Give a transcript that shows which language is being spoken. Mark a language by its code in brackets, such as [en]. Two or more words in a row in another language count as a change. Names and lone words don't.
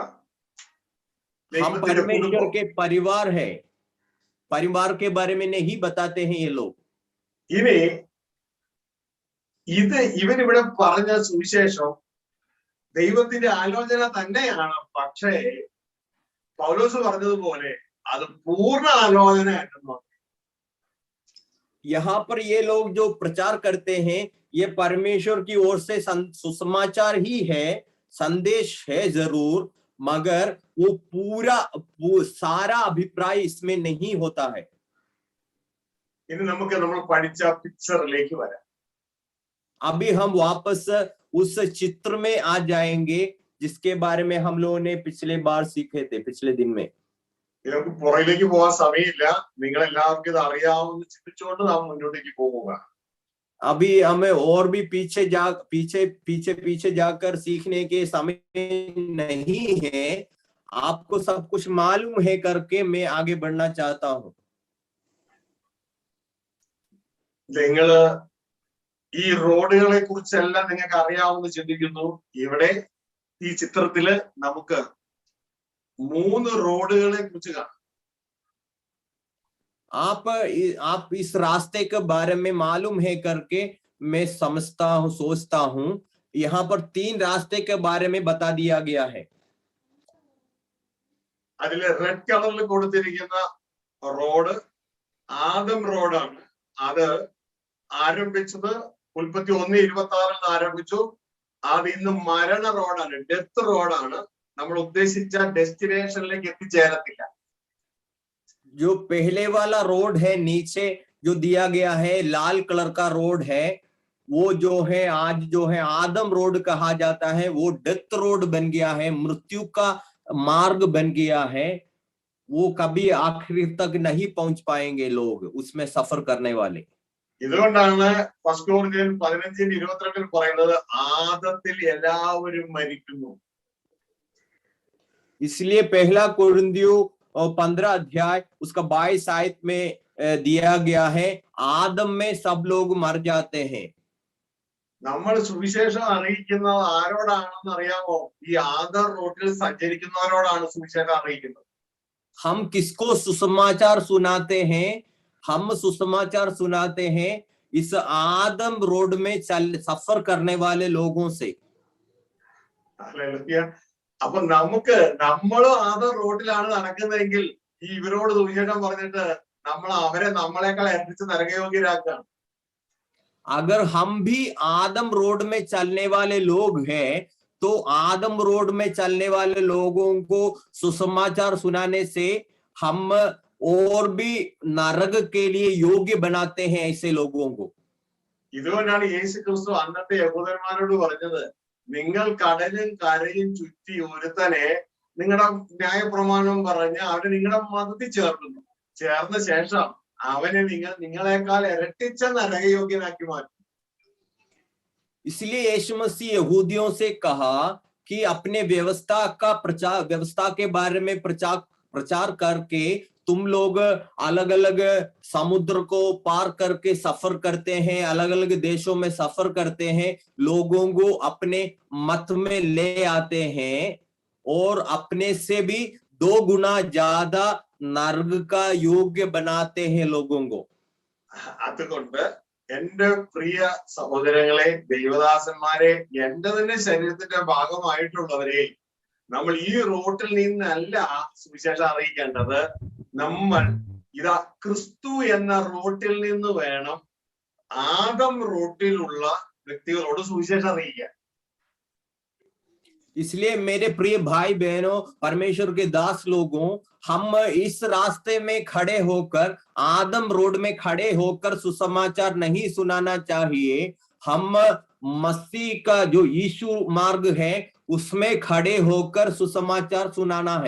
[hi] हम परमेश्वर के परिवार है, परिवार के बारे में नहीं बताते हैं ये लोग. [ml] ഇവൻ ഇവിടെ പറഞ്ഞ സുവിശേഷം ദൈവത്തിന്റെ ആലോചന തന്നെയാണ്. പക്ഷേ പൗലോസ് പറഞ്ഞതുപോലെ അത് പൂർണ്ണ ആലോചനയായിരുന്നു. [hi] यहाँ पर ये लोग जो प्रचार करते हैं ये परमेश्वर की ओर से सुसमाचार ही है, संदेश है जरूर, मगर वो सारा अभिप्राय इसमें नहीं होता है। [ml] ഇനി നമുക്ക് നമ്മൾ പഠിച്ച പിക്ചറിലേക്ക് വരാം. [hi] अभी हम वापस उस चित्र में आ जाएंगे जिसके बारे में हम लोगों ने पिछले बार सीखे थे, पिछले दिन में. [ml] നമുക്ക് പുറകിലേക്ക് പോകാൻ സമയമില്ല. നിങ്ങൾ എല്ലാവർക്കും ഇത് അറിയാവുന്ന ചിന്തിച്ചുകൊണ്ട് നാം മുന്നോട്ടേക്ക് പോവുക. [hi] अभी हमें और भी पीछे जाकर सीखने के समय नहीं है. आपको सब कुछ मालूम है करके मैं आगे बढ़ना चाहता हूँ. [ml] നിങ്ങള് ഈ റോഡുകളെ കുറിച്ചെല്ലാം നിങ്ങൾക്ക് അറിയാവുന്ന ചിന്തിക്കുന്നു. ഇവിടെ ഈ ചിത്രത്തില് നമുക്ക് 3 റോഡുകളെ കുറിച്ച് കാണാം. [hi] आप इस रास्ते के बारे में मालूम है करके मैं समझता हूँ, सोचता हूँ. यहाँ पर 3 रास्ते के बारे में बता दिया गया है. [ml] അതില് റെഡ് കളറിൽ കൊടുത്തിരിക്കുന്ന റോഡ് ആദം റോഡാണ്. അത് ആരംഭിച്ചത് 31:26 ആരംഭിച്ചു. അത് ഇന്ന് മരണ റോഡാണ്, ഡെത്ത് റോഡാണ്. നമ്മൾ ഉദ്ദേശിച്ച ഡെസ്റ്റിനേഷനിലേക്ക് എത്തിച്ചേരത്തില്ല. [hi] जो पहले वाला रोड है नीचे जो दिया गया है, लाल कलर का रोड है, वो जो है आज जो है आदम रोड कहा जाता है, वो [en] death road [hi] बन गया है, मृत्यु का मार्ग बन गया है. वो कभी आखिरी तक नहीं पहुंच पाएंगे लोग उसमें सफर करने वाले. [ml] ഇതുകൊണ്ടാണ് ഫസ്റ്റ് കൊരിന്ത്യർ 15:22 പറയുന്നത് ആദത്തിൽ എല്ലാവരും മരിക്കുന്നു. [hi] इसलिए पहला कोरिन्थियों 15 अध्याय उसका 22 आयत में दिया गया है, आदम में सब लोग मर जाते हैं. [ml] നമ്മൾ സുവിശേഷം അറിയിക്കുന്നത് ആരോടാണെന്ന് അറിയാമോ? ഈ ആദം റോഡിൽ സഞ്ചരിക്കുന്നവരോടാണ് സുവിശേഷം അറിയിക്കുന്നത്. [hi] हम किसको सुसमाचार सुनाते हैं? हम सुसमाचार सुनाते हैं इस आदम रोड में सफर करने वाले लोगों से. [ml] അപ്പൊ നമ്മളും ആദം റോഡിലാണ് നടക്കുന്നതെങ്കിൽ ഇവരോട് സുവിശേഷം പറഞ്ഞിട്ട് അവരെ നമ്മളെക്കാൾ എത്തിച്ച് നരകയോഗ്യരാക്കുകയാണ്. [hi] अगर हम भी आदम रोड में चलने वाले लोग हैं तो आदम रोड में चलने वाले लोगों को सुसमाचार सुनाने से हम और भी नरक के लिए योग्य बनाते हैं ऐसे लोगों को. [ml] ഇതുകൊണ്ടാണ് യേശു ക്രിസ്തു അന്നത്തെ യഹൂദന്മാരോട് പറഞ്ഞത്, നിങ്ങൾ കടലും കരയും ചുറ്റി ഒരുത്തനെ നിങ്ങളുടെ ന്യായപ്രമാണം പറഞ്ഞ് അവരെ നിങ്ങളുടെ മതത്തിൽ ചേർക്കുന്നു. ചേർന്ന ശേഷം അവനെ നിങ്ങളെക്കാൾ ഇരട്ടിച്ച നരകയോഗ്യനാക്കി മാറ്റും. [hi] इसलिए यीशु मसीह यहूदियों से कहा कि अपने व्यवस्था के बारे में प्रचार करके तुम लोग अलग अलग समुद्र को पार करके सफर करते हैं, अलग अलग देशों में सफर करते हैं, लोगों को अपने मत में ले आते हैं और अपने से भी 2 गुना ज्यादा नरक का योग्य बनाते हैं लोगों को. [ml] അതുകൊണ്ട് എന്റെ പ്രിയ സഹോദരങ്ങളെ, ദൈവദാസന്മാരെ, എന്റെ തന്നെ ശരീരത്തിന്റെ ഭാഗമായിട്ടുള്ളവരെ, നമ്മൾ ഈ റോട്ടിൽ നിന്നല്ല സുവിശേഷം അറിയിക്കേണ്ടത്. നമ്മൾ ഇതാ ക്രിസ്തു എന്ന റോട്ടിൽ നിന്ന് വേണം ആദം റോട്ടിലുള്ള വ്യക്തികളോട് സുവിശേഷം അറിയിക്കാൻ. [hi] इसलिए मेरे प्रिय भाई बहनों, परमेश्वर के दास लोगों, हम इस रास्ते में खड़े होकर, आदम रोड में खड़े होकर सुसमाचार नहीं सुनाना चाहिए. हम मसीह का जो यीशु मार्ग है उसमें खड़े होकर सुसमाचार सुनाना है.